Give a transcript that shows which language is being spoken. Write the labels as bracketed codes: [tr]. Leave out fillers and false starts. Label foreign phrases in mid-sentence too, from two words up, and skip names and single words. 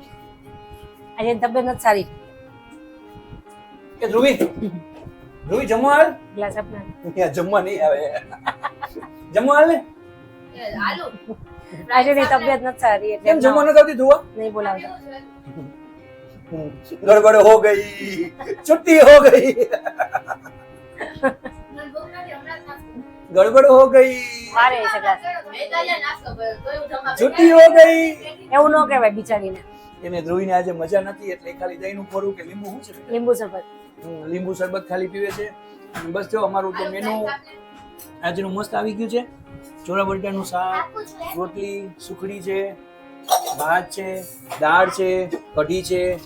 [gu] આજે તબિયત નથી સારી. કે ધ્રુવી જમવા હાલ. ગ્લાસ આપના. ત્યાં જમવા નહીં આવે. જમવા હાલ ને. આજે ની તબિયત નથી સારી એટલે કેમ જમવા નથી આવતી ધ્રુવા? નહીં બોલાવતા. [hi] गड़बड़ हो गई, छुट्टी हो गई, गड़बड़ हो गई, [gu] મારે છે ગ્લાસ. [hi] छुट्टी हो गई. [gu] એવું ન કહેવાય બિચારીને. એને ધ્રુવીને આજે મજા નથી એટલે ખાલી દહીંનું ખોરું કે લીંબુ શું છે લીંબુ શરબત. લીંબુ શરબત ખાલી પીવે છે. અને બસ જો અમારું તો મેનુ આજનું મસ્ત આવી ગયું છે. ચોળા બટાટાનું શાક, રોટલી, સુખડી છે, ભાત છે, દાળ છે, કઢી છે.